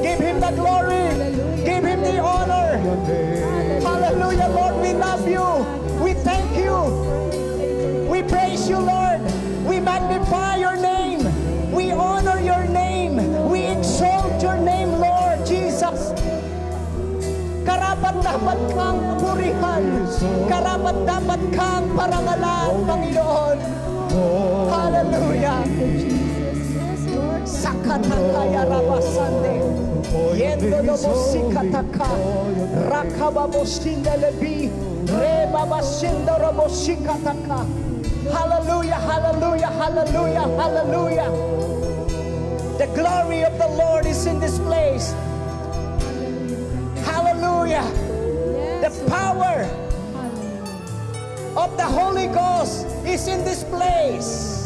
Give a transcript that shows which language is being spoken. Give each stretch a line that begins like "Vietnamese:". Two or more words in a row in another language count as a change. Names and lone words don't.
English: Give Him the glory. Give Him the honor. Hallelujah, Lord, we love you. We thank you. We praise you, Lord. We magnify your name. We honor your name. We exalt your name, Lord Jesus.
Filipino: Karapat-dapat kang purihan. Karapat-dapat kang parangalan, Panginoon. Hallelujah. Sakatakaya rabasande. Yendo lobo sikataka. Rakababo sindelebi. Rebaba sindorobo sikataka.
English: Hallelujah, hallelujah, hallelujah, hallelujah. The glory of the Lord is in this place. Hallelujah. The power of the Holy Ghost is in this place.